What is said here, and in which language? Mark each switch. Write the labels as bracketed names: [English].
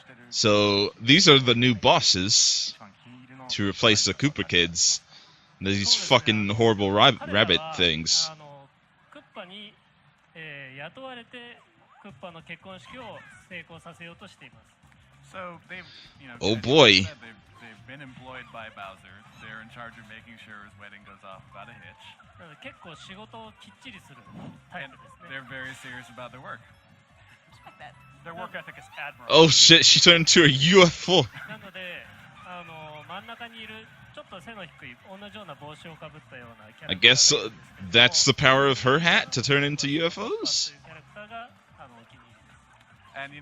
[English] So these are the new bosses to replace the Koopa Kids. These fucking horrible rabbit things. [Japanese] クッパに、雇われてクッパの結婚式を成功させようとしています。 [English] So they've, Oh boy. They've been employed by Bowser. They're in charge of making sure his wedding goes off without a hitch. [Japanese] なので結構仕事をきっちりするタイプですね。 [English] They're very serious about their work. Respect that. Their work ethic is admirable. Oh shit, she turned into a UFO. [Japanese] なので、真ん中にいるちょっと背の低い同じような帽子をかぶったようなキャラ [English] I [Japanese] クター [English] guess that's the power of her hat to turn into UFOs? [Japanese] キャラクターがお気に入りです。